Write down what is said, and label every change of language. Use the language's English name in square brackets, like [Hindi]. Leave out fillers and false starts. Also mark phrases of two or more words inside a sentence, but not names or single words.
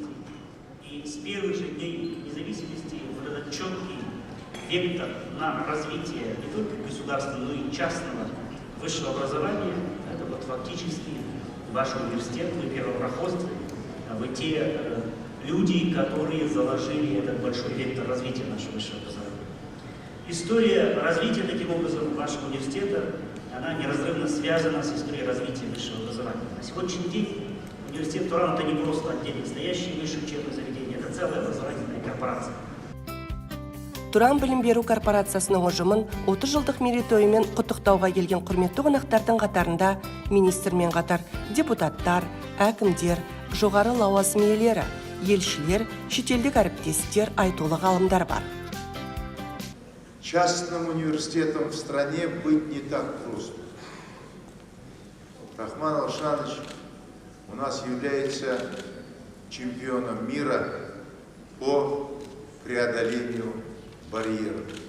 [Russian] И с первых же дней независимости вот этот четкий вектор на развитие не только государственного, но и частного высшего образования, это вот фактически ваш университет, вы первопроходцы, вы те люди, которые заложили этот большой вектор развития нашего высшего образования. История развития, таким образом, вашего университета, она неразрывно связана с историей развития высшего образования. На сегодняшний день университет Туран — это не просто отдельно стоящее высшее учебное заведение, это целая образовательная корпорация. [Kazakh] Тұран білім беру корпорациясының ұжымын 30 жылдық мерейтойымен құттықтауға келген құрметті қонақтардың қатарында министрмен қатар депутаттар, әкімдер, жоғары лауазым иелері, елшілер, шетелдік әріптестер, айтулы ғалымдар бар. [Russian] Частным университетом в стране быть не так просто. Рахман Алшанович у нас является чемпионом мира по преодолению барьеров.